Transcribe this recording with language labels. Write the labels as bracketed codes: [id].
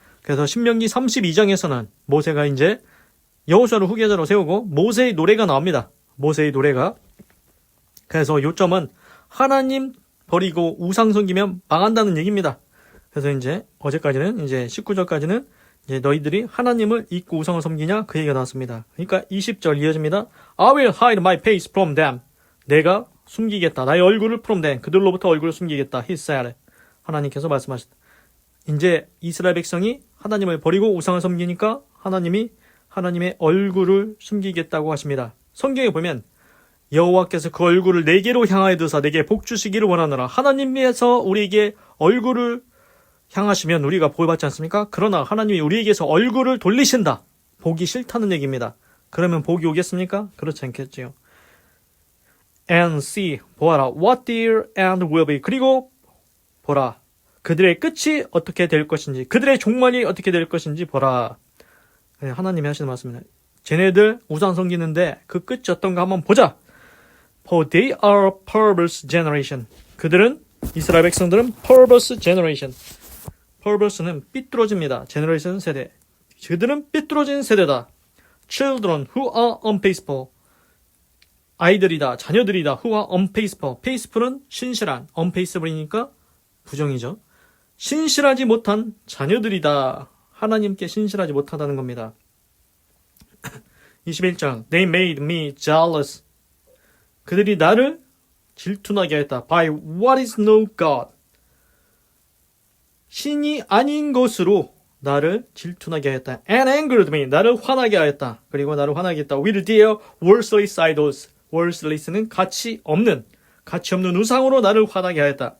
[ko] 그래서 신명기 32장에서는 모세가 이제 여호수아를 후계자로 세우고 모세의 노래가 나옵니다. 모세의 노래가. 그래서 요점은 하나님 버리고 우상 섬기면 망한다는 얘기입니다. 그래서 이제 어제까지는 이제 19절까지는 이제 너희들이 하나님을 잊고 우상을 섬기냐 그 얘기가 나왔습니다. 그러니까 20절 이어집니다. [en] I will hide my face from them. [ko] 내가 숨기겠다. 나의 얼굴을 [en] from them. [ko] 그들로부터 얼굴을 숨기겠다. [en] He said. [ko] 하나님께서 말씀하셨다. 이제 이스라엘 백성이 하나님을 버리고 우상을 섬기니까 하나님이 하나님의 얼굴을 숨기겠다고 하십니다. 성경에 보면 여호와께서 그 얼굴을 내게로 향하여 드사 내게 복 주시기를 원하노라. 하나님께서 우리에게 얼굴을 향하시면 우리가 복을 받지 않습니까? 그러나 하나님이 우리에게서 얼굴을 돌리신다. 복이 싫다는 얘기입니다. 그러면 복이 오겠습니까? 그렇지 않겠지요. [en] And see, [ko] 보아라. [en] What their end will be. [ko] 그리고 보라. 그들의 끝이 어떻게 될 것인지, 그들의 종말이 어떻게 될 것인지 보라. 하나님이 하시는 말씀입니다. 쟤네들 우상 섬기는데 그 끝이 어떤가 한번 보자. [en] For they are perverse generation. [ko] 그들은 이스라엘 백성들은 [en] perverse generation. [ko] perverse는 삐뚤어집니다. generation 세대. 그들은 삐뚤어진 세대다. [en] Children who are unfaithful. [ko] 아이들이다, 자녀들이다. [en] who are unfaithful. [ko] faithful은 신실한, unfaithful이니까 부정이죠. 신실하지 못한 자녀들이다. 하나님께 신실하지 못하다는 겁니다. [en] 21장 They made me jealous. [ko] 그들이 나를 질투나게 했다. [en] By what is no God. [ko] 신이 아닌 것으로 나를 질투나게 했다. [en] And angered me. [ko] 나를 화나게 하였다. 그리고 나를 화나게 했다. [en] With their worthless idols. [ko] worthless는 가치 없는 우상으로 나를 화나게 하였다.